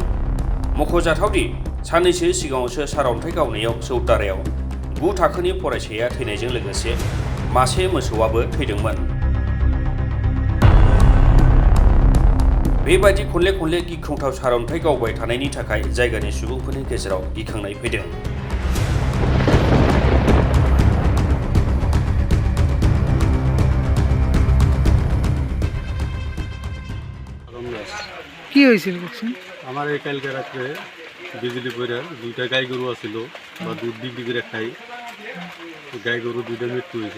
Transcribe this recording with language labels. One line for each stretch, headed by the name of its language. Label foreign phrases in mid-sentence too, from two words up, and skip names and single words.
Bodo: मख'जाथावदि साननैसो सिगाङावसो सारअन्थाइ गावनायाव सौदारायाव 9 थाखोनि फरायसाया थैनायजों लोगोसे मासे मोसौआबो थैदोंमोन। बेबायदि खनले गिख्रंथाव सारअन्थाइ गावबाय थानायनि थाखाय जायगानि सुबुंफोरनि गेजेराव गिखांनाय फैदों।
Bangla: কি হয়েছিল বলছেন? আমার এই কালকে রাত্রে বিজলি পড়ে 2টা গাই গরু আছিল বা দুধ বিক্রি করে খাই, গাই গরু 2টা মৃত্যু হয়েছে।